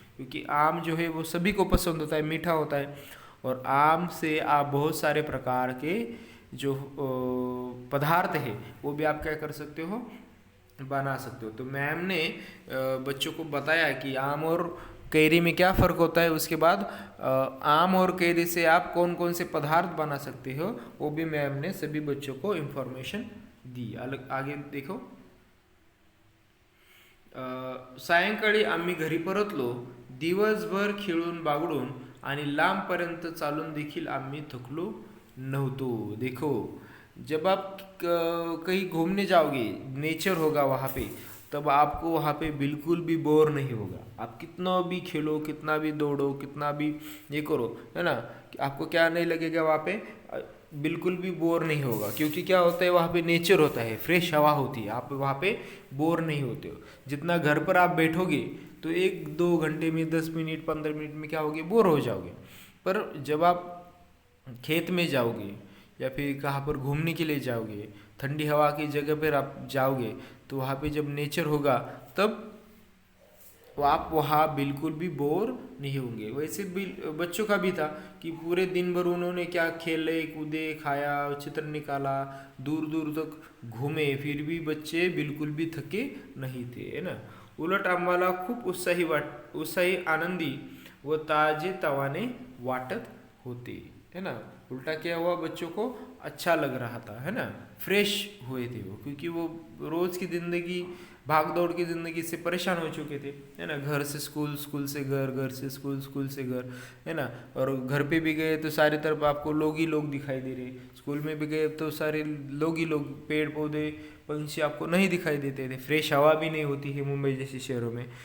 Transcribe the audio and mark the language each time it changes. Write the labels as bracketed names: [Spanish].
[Hindi] क्योंकि आम जो है वो सभी को पसंद होता है, मीठा होता है, और आम से आप बहुत सारे प्रकार के जो पदार्थ है वो भी आप क्या कर सकते हो, बना सकते हो। तो मैम ने बच्चों को बताया कि आम और कैरी में क्या फ़र्क होता है। उसके बाद आम और कैरी से आप कौन कौन से पदार्थ बना सकते हो वो भी मैम ने सभी बच्चों को इन्फॉर्मेशन दी। अलग आगे देखो, [Marathi] सायंकाळी आम्ही घरी परतलो। दिवसभर खेळून बागडून आणि लांबपर्यंत चालून देखील आम्ही थकलो नव्हतो। [Hindi] देखो जब आप कहीं घूमने जाओगे, नेचर होगा वहाँ पे, तब आपको वहाँ पे बिल्कुल भी बोर नहीं होगा। आप कितना भी खेलो, कितना भी दौड़ो, कितना भी ये करो, है ना, कि आपको क्या नहीं लगेगा वहाँ पे, बिल्कुल भी बोर नहीं होगा। क्योंकि क्या होता है वहाँ पे नेचर होता है, फ्रेश हवा होती है, आप वहाँ पे बोर नहीं होते हो। जितना घर पर आप बैठोगे तो 1-2 घंटे में, 10 मिनट 15 मिनट में क्या होगे, बोर हो जाओगे। पर जब आप खेत में जाओगे या फिर कहाँ पर घूमने के लिए जाओगे, ठंडी हवा की जगह पर आप जाओगे, तो वहाँ पे जब नेचर होगा तब आप वहाँ बिल्कुल भी बोर नहीं होंगे। वैसे भी बच्चों का भी था कि पूरे दिन भर उन्होंने क्या खेले कूदे, खाया, चित्र निकाला, दूर दूर तक घूमे, फिर भी बच्चे बिल्कुल भी थके नहीं थे, है ना। [Marathi] उलट आम्हाला खूप उत्साही, आनंदी व ताजे तवाने वाटत होते, [Hindi] है ना। उल्टा क्या हुआ, बच्चों को अच्छा लग रहा था, है ना, फ्रेश हुए थे वो, क्योंकि वो रोज की जिंदगी, भाग दौड़ की ज़िंदगी से परेशान हो चुके थे, है ना। घर से स्कूल, स्कूल से घर, घर से स्कूल, स्कूल से घर, है ना। और घर पे भी गए तो सारी तरफ आपको लोग ही लोग दिखाई दे रहे, स्कूल में भी गए तो सारे लोग ही लोग, पेड़ पौधे पंछी आपको नहीं दिखाई देते थे, फ्रेश हवा भी नहीं होती है मुंबई जैसे शहरों में।